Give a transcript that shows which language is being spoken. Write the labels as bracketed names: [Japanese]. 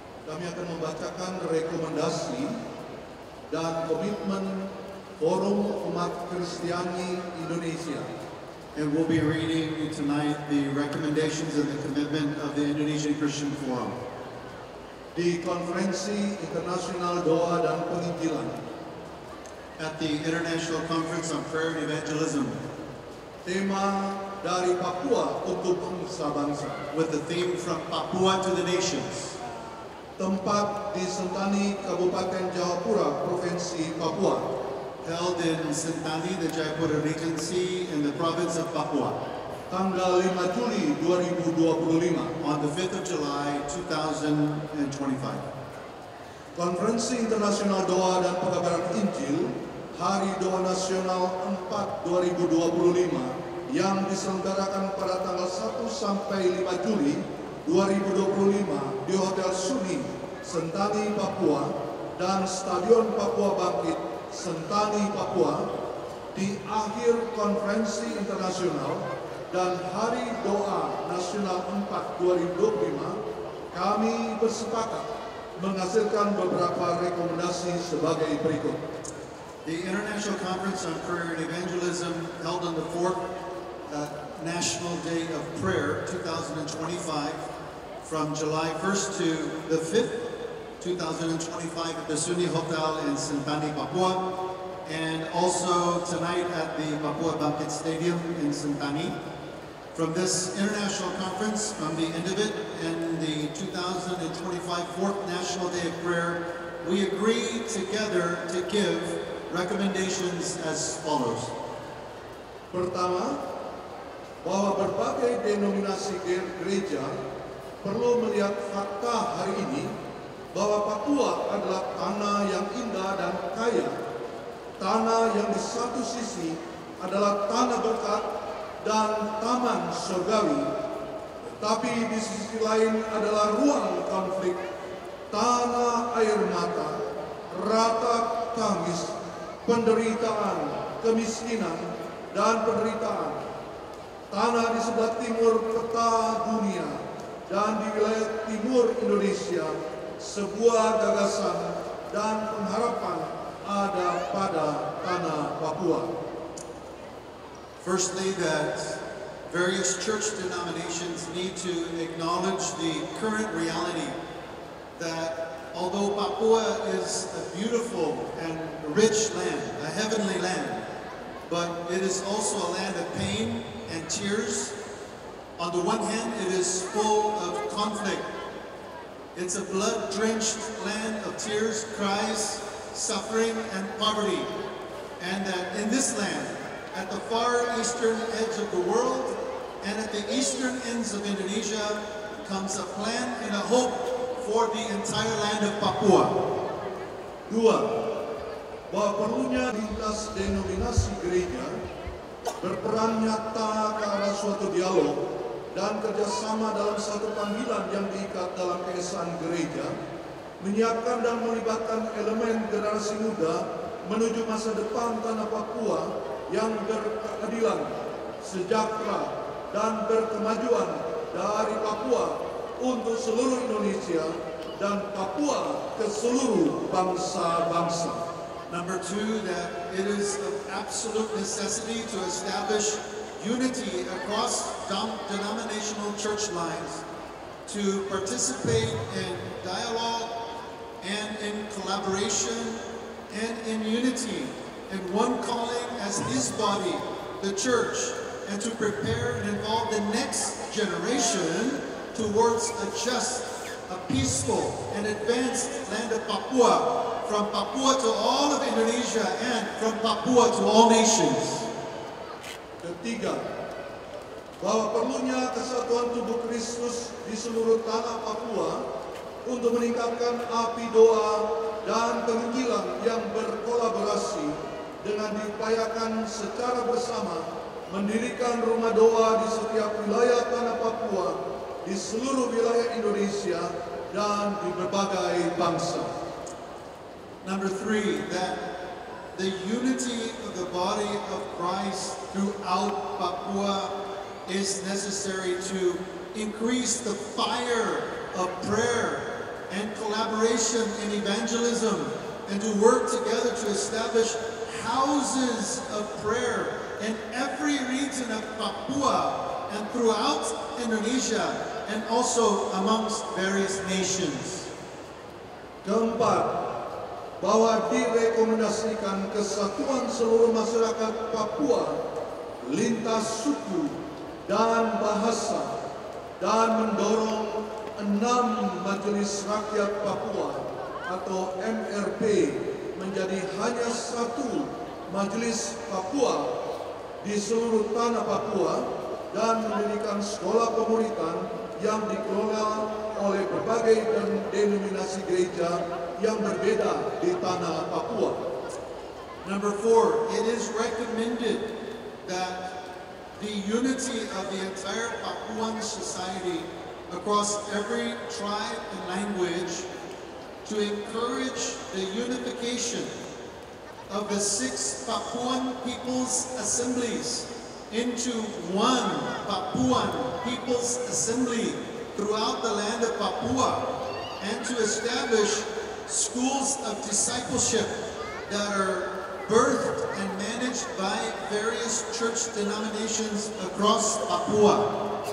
[Indonesian] Kami akan membacakan rekomendasi dan komitmen Forum Umat Kristiani Indonesia. [English] And we'll be reading tonight the recommendations and the commitment of the Indonesian Christian Forum. [Indonesian] Di Konferensi Internasional Doa dan Penginjilan. [English] At the International Conference on Prayer and Evangelism. [Indonesian] Tema dari Papua untuk bangsa-bangsa. [English] With the theme From Papua to the Nations. [Indonesian] Tempat di Sentani, Kabupaten Jayapura, Provinsi Papua. [English] Held in Sentani, the Jayapura Regency in the province of Papua. [Indonesian] Tanggal 5 Juli 2025. [English] On the 5th of July 2025. [Indonesian] Konferensi Internasional Doa dan Pengabaran Injil Hari Doa Nasional 4 2025 yang diselenggarakan pada tanggal 1 sampai 5 Juli 2025 di Hotel Suni, Sentani, Papua dan Stadion Papua Bangkit, Sentani, Papua di akhir konferensi internasional dan Hari Doa Nasional 4 2025 kami bersepakat menghasilkan beberapa rekomendasi sebagai berikut. [English] The International Conference on Prayer and Evangelism held on the 4th National Day of Prayer 2025 from July 1st to the 5th, 2025 at the Suni Hotel in Sentani, Papua. and also tonight at the Papua Bangkit Stadium in Sentani. From this international conference, from the end of it, and the 2025 4th National Day of Prayer, we agree together to give recommendations as follows. [Indonesian] Pertama, bahwa berbagai denominasi gereja perlu melihat fakta hari ini bahwa Papua adalah tanah yang indah dan kaya, tanah yang di satu sisi adalah tanah berkat dan taman surgawi, tetapi di sisi lain adalah ruang konflik, tanah air mata, ratap tangis, penderitaan, kemiskinan, dan penderitaan. Tanah di sebelah timur peta dunia dan di wilayah timur Indonesia, sebuah gagasan dan pengharapan ada pada tanah Papua. [English] Firstly, that various church denominations need to acknowledge the current reality that although Papua is a beautiful and rich land, a heavenly land, but it is also a land of pain and tears. On the one hand, it is full of conflict. It's a blood-drenched land of tears, cries, suffering, and poverty. And that in this land, at the far eastern edge of the world and at the eastern ends of Indonesia, comes a plan and a hope for the entire land of Papua. [Indonesian] Dua, bahwa perlunya lintas denominasi gereja berperan nyata ke arah suatu dialog dan kerjasama dalam satu panggilan yang diikat dalam keesaan gereja, menyiapkan dan melibatkan elemen generasi muda menuju masa depan tanah Papua yang berkeadilan, sejahtera, dan berkemajuan dari Papua untuk seluruh Indonesia dan Papua ke seluruh bangsa-bangsa. [English] Number two, that it is of absolute necessity to establish unity across denominational church lines, to participate in dialogue and in collaboration and in unity in one calling as his body, the church, and to prepare and involve the next generation towards a just, a peaceful, and advanced land of Papua, from Papua to all of Indonesia and from Papua to all nations. [Indonesian] Ketiga, bahwa perlunya kesatuan tubuh Kristus di seluruh tanah Papua untuk meningkatkan api doa dan penginjilan yang berkolaborasi dengan diupayakan secara bersama mendirikan rumah doa di setiap wilayah tanah Papua, di seluruh wilayah Indonesia, dan di berbagai bangsa. [English] Number three, that the unity of the body of Christ throughout Papua is necessary to increase the fire of prayer and collaboration in evangelism, and to work together to establish houses of prayer in every region of Papua and throughout Indonesia, and also amongst various nations. [Indonesian] Keempat, bahwa direkomendasikan kesatuan seluruh masyarakat Papua lintas suku dan bahasa, dan mendorong 6 Majelis Rakyat Papua atau MRP menjadi hanya satu Majelis Papua di seluruh tanah Papua, dan mendirikan sekolah pemuritan yang dikelola oleh berbagai denominasi gereja yang berbeda di tanah Papua. [English] Number four, it is recommended that the unity of the entire Papuan society across every tribe and language, to encourage the unification of the 6 Papuan People's Assemblies into one Papuan People's Assembly throughout the land of Papua, and to establish schools of discipleship that are birthed and managed by various church denominations across Papua.